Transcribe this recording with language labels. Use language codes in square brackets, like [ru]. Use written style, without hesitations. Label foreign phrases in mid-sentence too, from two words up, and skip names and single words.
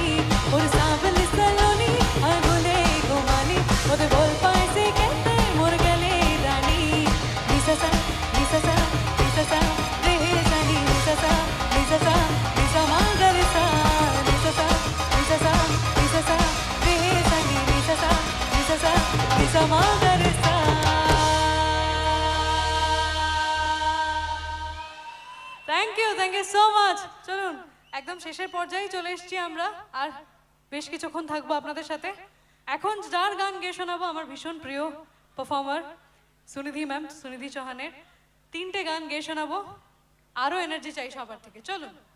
[hne] मोर सावली सलोनी आय गुले गुमानी, मोते भल पाई से कहते मोर गले रानी। निसा सा रे सा नी निसा सा निसा मा गा रे सा। निसा सा रे सा नी निसा मा गा रे सा। [en] Thank you so much. [bn] চলুন একদম শেষের পর্যায়ে চলে এসেছি আমরা, আর বেশ কিছুক্ষণ থাকবো আপনাদের সাথে। এখন যার গান গেয়ে শোনাবো আমার ভীষণ প্রিয় পারফর্মার সুনিধি ম্যাম, সুনিধি চৌহানের 3টে গান গেয়ে শোনাবো। আরো এনার্জি চাই সবার থেকে, চলুন।